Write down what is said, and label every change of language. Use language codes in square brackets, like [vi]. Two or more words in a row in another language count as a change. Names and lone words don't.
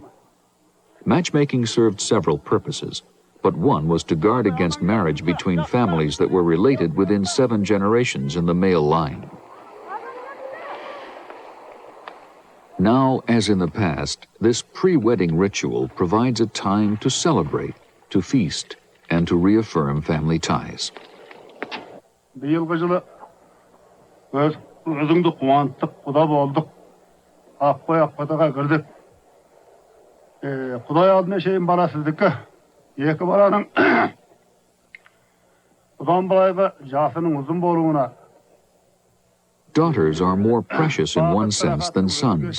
[en] Matchmaking served several purposes, but one was to guard against marriage between families that were related within 7 generations in the male line. Now, as in the past, this pre-wedding ritual provides a time to celebrate, to feast, and to reaffirm family ties. [kk] Биылғы жылы өзіңді қуанттық, құда болдық. Ақпадаға кірдік. Құдай алдына шейін бала сіздікі. Екі баланың бұдан былайғы жасының ұзын болуына. [en] Daughters are more precious in one sense than sons.